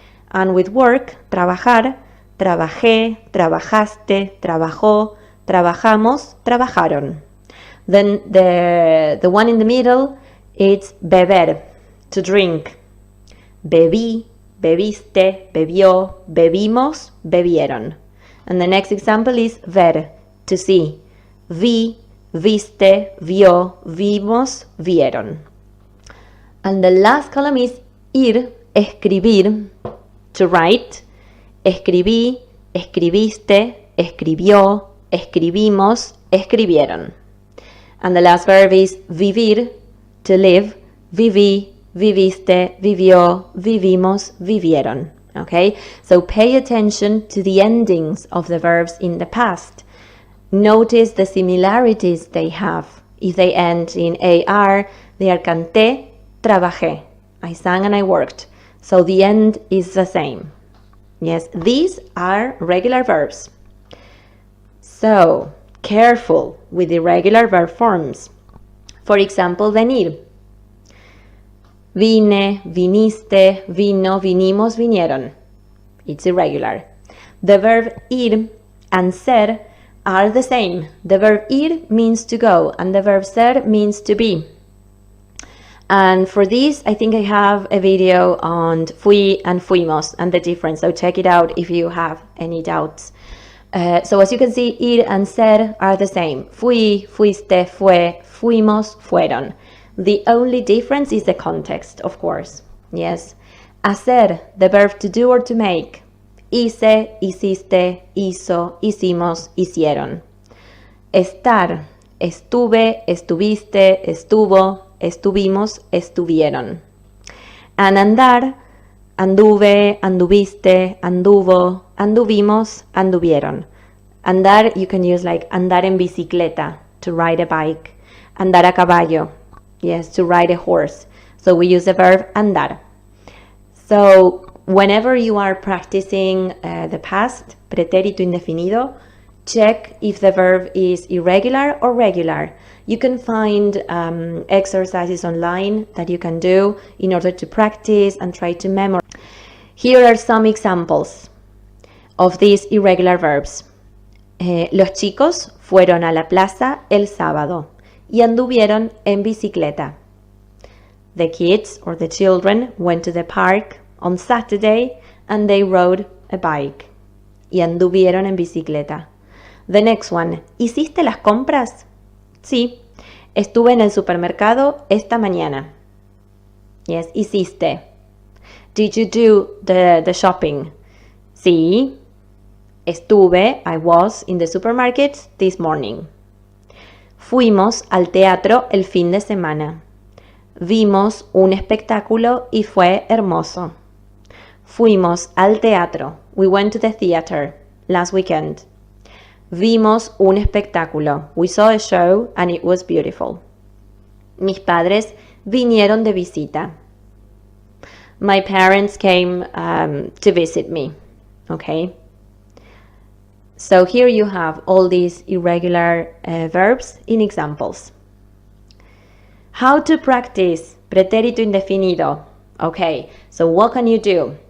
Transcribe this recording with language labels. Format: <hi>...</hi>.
<en>And with work,</en> <es>trabajar, trabajé, trabajaste, trabajó, trabajamos, trabajaron.</es> <en>Then the one in the middle, it's beber, to drink.</en> <es>Bebí, bebiste, bebió, bebimos, bebieron.</es> <en>And the next example is ver, to see.</en> <es>Vi, viste, vio, vimos, vieron.</es> <en>And the last column is ir, escribir, to write.</en> <es>Escribí, escribiste, escribió, escribimos, escribieron.</es> <en>And the last verb is vivir, to live.</en> <es>Viví, viviste, vivió, vivimos, vivieron.</es> <en>Okay? So pay attention to the endings of the verbs in the past. Notice the similarities they have. If they end in AR, they are canté, trabajé. I sang and I worked. So the end is the same. Yes, these are regular verbs. So, careful with irregular verb forms. For example,</en> <es>venir. Vine, viniste, vino, vinimos, vinieron.</es> <en>It's irregular. The verb ir and ser are the same. The verb ir means to go and the verb ser means to be. And for this, I think I have a video on fui and fuimos and the difference. So check it out if you have any doubts. So as you can see, ir and ser are the same.</en> <es>Fui, fuiste, fue, fuimos, fueron.</es> <en>The only difference is the context, of course. Yes. Hacer, the verb to do or to make.</en> <es>Hice, hiciste, hizo, hicimos, hicieron. Estar, estuve, estuviste, estuvo, estuvimos, estuvieron. And andar, anduve, anduviste, anduvo, anduvimos, anduvieron.</es> <en>Andar, you can use like</en> <es>andar en bicicleta,</es> <en>to ride a bike.</en> <es>Andar a caballo,</es> <en>yes, to ride a horse. So we use the verb andar. So whenever you are practicing the past, pretérito indefinido, check if the verb is irregular or regular. You can find exercises online that you can do in order to practice and try to memorize. Here are some examples of these irregular verbs.</en> <es>Los chicos fueron a la plaza el sábado y anduvieron en bicicleta.</es> <en>The kids or the children went to the park on Saturday and they rode a bike.</en> <es>Y anduvieron en bicicleta.</es> <en>The next one.</en> <es>¿Hiciste las compras? Sí. Estuve en el supermercado esta mañana.</es> <en>Yes, hiciste. Did you do the shopping? Sí. Estuve, I was, in the supermarket this morning.</en> <es>Fuimos al teatro el fin de semana. Vimos un espectáculo y fue hermoso. Fuimos al teatro.</es> <en>We went to the theater last weekend.</en> <es>Vimos un espectáculo.</es> <en>We saw a show and it was beautiful.</en> <es>Mis padres vinieron de visita.</es> <en>My parents came to visit me. Okay? So here you have all these irregular verbs in examples. How to practice pretérito indefinido. Okay, so what can you do?</en>